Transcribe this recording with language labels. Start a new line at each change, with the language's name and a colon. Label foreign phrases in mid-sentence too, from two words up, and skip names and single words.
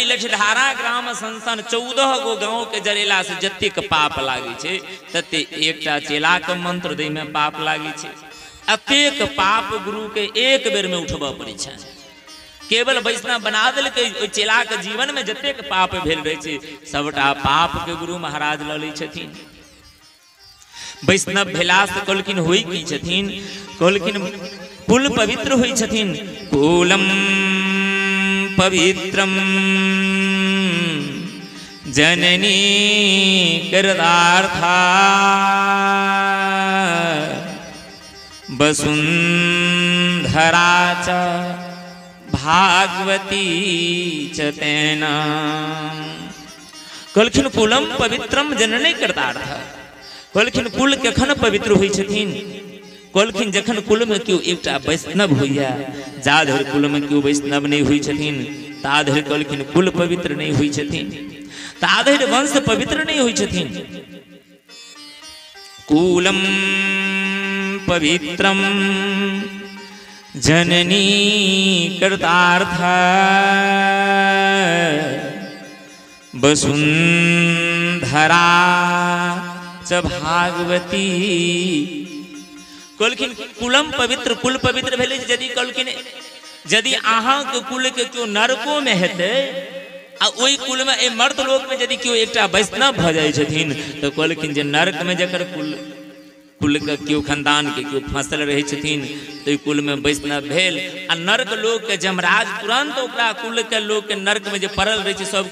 Maithili: लठधारा ग्राम संसन 14 गो गांव के जरेला से जते के पाप लागे छै तते एकटा चेला के मंत्र दे में पाप लागे छै अतेक पाप गुरु के एक बेर में उठबा पड़े छै केवल वैष्णव बना देल के ओइ चेला के जीवन में जते के पाप भेल रहे छै सबटा पाप के गुरु महाराज ल लै छथिन वैष्णव भेला से कहलखिन होई की छथिन कहलखिन कुल पवित्र होई छथिन
Sanskrit: कुलम पवित्रम जननी कृतार्था वसुंधरा च भागवती च तेना कहलखिन कुलम पवित्रम जननी
Maithili: कृतार्थ कहलखिन कुल कखन पवित्र होई छथिन कहलखिन जखन कुल में क्यों एकटा वैष्णव होइया जाधर कुल में क्यों वैष्णव नहीं हुई छथिन ताधर कहलखिन कुल पवित्र नहीं हुई छथिन ताधर वंश पवित्र नहीं हुई छथिन
Sanskrit: कुलम पवित्रम जननी कृतार्थ वसुंधरा च भागवती
Maithili: कहलखिन
Sanskrit: कुलम पवित्र
Maithili: कुल पवित्र भेले यदि कहलखिन यदि अहाँ के कुल के क्यों नरको में हेते आ ओई कुल में ए मर्द लोक में यदि क्यों एकटा वैष्णव भ जाय छथिन तो कहलखिन जे नरक में जकर कुल के क्यों खानदान के क्यों फसल रहे छथिन तो कुल में वैष्णव भेल आ नरक लोक के जमराज तुरंत ओकरा कुल के लोक के नरक में जे पड़ल रहे छै सब